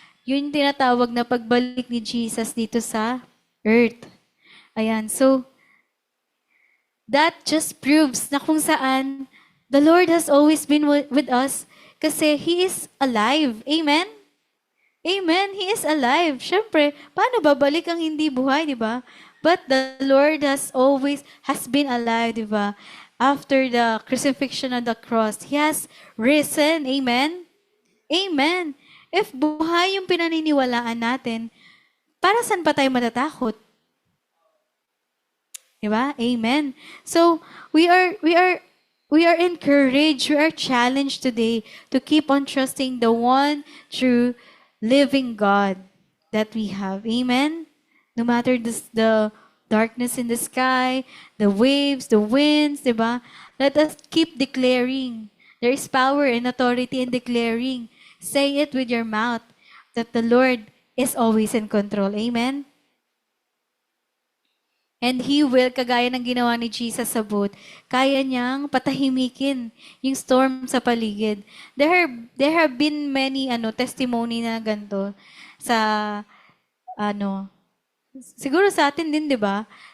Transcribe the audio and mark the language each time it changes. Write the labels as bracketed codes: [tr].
[tl] Yun yung tinatawag na pagbalik ni Jesus dito sa earth. [en] Ayan, so, that just proves [tl] na kung saan [en] the Lord has always been with us kasi He is alive. Amen? Amen. He is alive. [tl] Siyempre, paano babalik ang hindi buhay, di ba? [en] But the Lord has been alive, di ba? After the crucifixion on the cross, He has risen. [tl] Amen? Amen. If buhay yung pinaniniwalaan natin, para saan pa tayo matatakot? Diba? Amen. [en] So, we are encouraged, we are challenged today to keep on trusting the one true living God that we have. Amen. No matter the darkness in the sky, the waves, the winds, diba? Let us keep declaring. There is power and authority in declaring. Say it with your mouth that the Lord is always in control. Amen. And He will, [tl] kagaya ng ginawa ni Jesus sa boat, kaya niyang patahimikin yung storm sa paligid. [en] There have been many testimony [tl] na ganito sa siguro sa atin din, [en] 'di ba?